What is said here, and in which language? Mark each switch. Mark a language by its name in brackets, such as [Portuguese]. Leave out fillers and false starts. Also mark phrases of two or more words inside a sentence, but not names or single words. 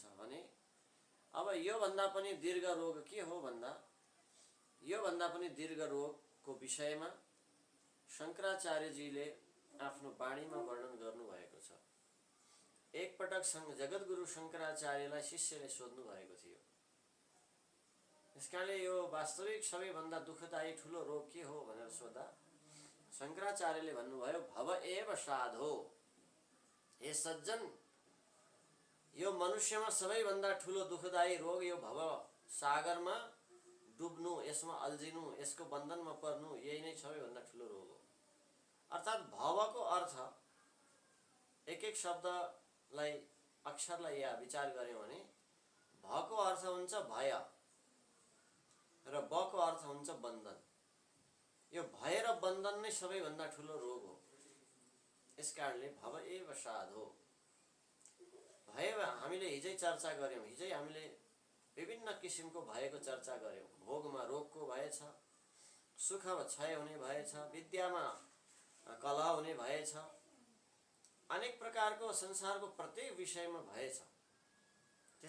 [Nepali] भने अब यो भन्दा पनि दीर्घ रोग के हो भन्दा यो भन्दा पनि दीर्घ रोगको विषयमा शङ्कराचार्यजीले आफ्नो वाणीमा वर्णन गर्नुभएको छ। एकपटक जगद्गुरु शङ्कराचार्यलाई शिष्यले सोध्नु भएको थियो, त्यसकारणले यो वास्तविक सबैभन्दा दुःखदायी ठुलो रोग के हो भनेर सोध्दा शङ्कराचार्यले भन्नुभयो, [Sanskrit] भव एव साधो। [Nepali] हे सज्जन, यो मनुष्यमा सबैभन्दा ठुलो दुःखदायी रोग यो भव सागरमा डुब्नु, यसमा अल्झिनु, यसको बन्धनमा पर्नु, यही नै सबैभन्दा ठुलो रोग हो। अर्थात् भवको अर्थ एक एक शब्दलाई अक्षरलाई या विचार गर्यौँ भने भको अर्थ हुन्छ भय र बको अर्थ हुन्छ बन्धन। यो भय र बन्धन नै सबैभन्दा ठुलो रोग हो। यसकारणले [Sanskrit] भव एव साधो। [Nepali] भय हामीले हिजै चर्चा गर्यौँ, हिजै हामीले विभिन्न किसिमको भयको चर्चा गर्यौँ। भोगमा रोगको भय छ, सुखमा क्षय हुने भय छ, विद्यामा कलह हुने भय छ, अनेक प्रकारको संसारको प्रत्येक विषयमा भय छ।